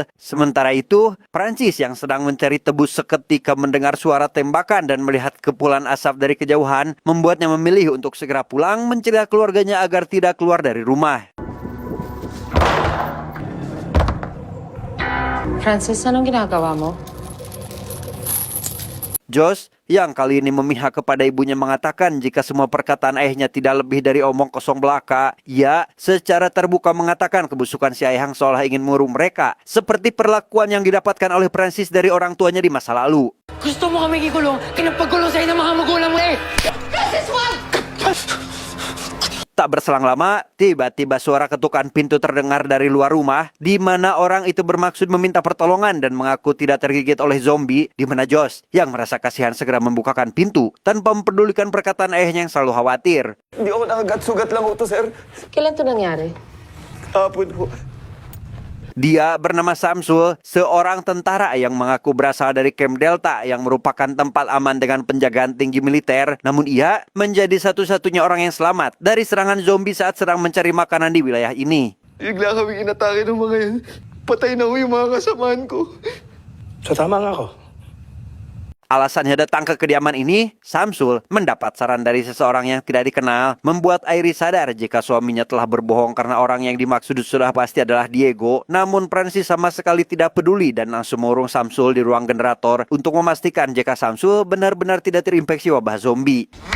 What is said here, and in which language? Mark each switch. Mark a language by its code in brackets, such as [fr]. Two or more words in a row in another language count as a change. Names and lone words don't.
[id] Sementara itu, Francis yang sedang mencari tebus seketika mendengar suara tembakan dan melihat kepulan asap dari kejauhan, membuatnya memilih untuk segera pulang mencegah keluarganya agar tidak keluar dari rumah. [tl] Francis, anong ginagawa mo? [id] Josh yang kali ini memihak kepada ibunya mengatakan jika semua perkataan ayahnya tidak lebih dari omong kosong belaka. Ia secara terbuka mengatakan kebusukan si Ayahang seolah ingin mengurung mereka, seperti perlakuan yang didapatkan oleh Francis dari orang tuanya di masa lalu. [tl] Gusto mo kami ikulong? Kinapagkulong sa'yo ng mga magulang mo eh! [id] Tak berselang lama, tiba-tiba suara ketukan pintu terdengar dari luar rumah, di mana orang itu bermaksud meminta pertolongan dan mengaku tidak tergigit oleh zombie, di mana Josh yang merasa kasihan segera membukakan pintu tanpa mempedulikan perkataan ayahnya yang selalu khawatir. [tl] Hindi ako nakagat-sugat lang ho to, sir. Kailan to nangyari? Hapon ho. [id] Dia bernama Samsul, seorang tentara yang mengaku berasal dari Camp Delta yang merupakan tempat aman dengan penjagaan tinggi militer. Namun ia menjadi satu-satunya orang yang selamat dari serangan zombie saat sedang mencari makanan di wilayah ini. [tl] Bigla kaming inatake ng mga yan. Patay na ho yung mga kasamaan ko. So tama nga ako. [id] Alasannya datang ke kediaman ini, Samsul mendapat saran dari seseorang yang tidak dikenal, membuat Iris sadar jika suaminya telah berbohong karena orang yang dimaksud sudah pasti adalah Diego. Namun Francis sama sekali tidak peduli dan langsung mengurung Samsul di ruang generator untuk memastikan jika Samsul benar-benar tidak terinfeksi wabah zombie.